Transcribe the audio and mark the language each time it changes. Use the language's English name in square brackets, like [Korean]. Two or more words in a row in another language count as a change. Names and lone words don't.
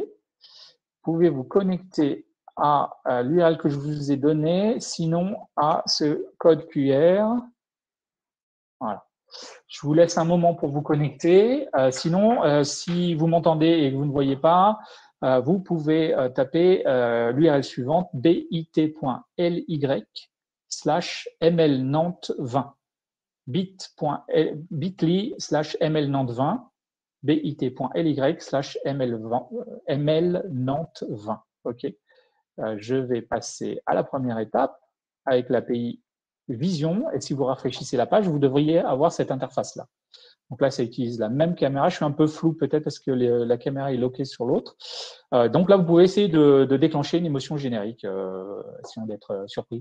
[French] Vous pouvez vous connecter à l'URL que je vous ai donné, sinon à ce code QR. Voilà. Je vous laisse un moment pour vous connecter. Sinon, si vous m'entendez et que vous ne voyez pas, vous pouvez taper l'URL suivante, bit.ly/mlnantes20. bit.ly/mlnantes20, bit.ly/mlnantes20. OK. Je vais passer à la première étape avec l'API Vision. Et si vous rafraîchissez la page, vous devriez avoir cette interface-là. Donc là, ça utilise la même caméra. Je suis un peu flou peut-être parce que la caméra est loquée sur l'autre. Donc là, vous pouvez essayer de déclencher une émotion générique, essayons d'être surpris.